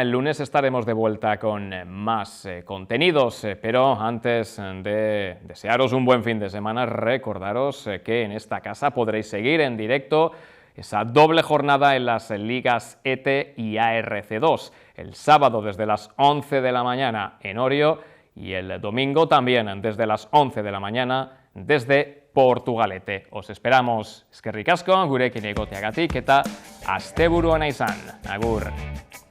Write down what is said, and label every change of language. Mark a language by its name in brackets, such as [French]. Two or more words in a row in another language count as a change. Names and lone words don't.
[Spanish] El lunes estaremos de vuelta con más contenidos, pero antes de desearos un buen fin de semana, recordaros que en esta casa podréis seguir en directo esa doble jornada en las ligas ETE y ARC2. El sábado desde las 11 de la mañana en Orio y el domingo también desde las 11 de la mañana desde Portugalete. Os esperamos. [Basque] Eskerrik asko, gurekin egoteagatik eta asteburu ona izan. Agur.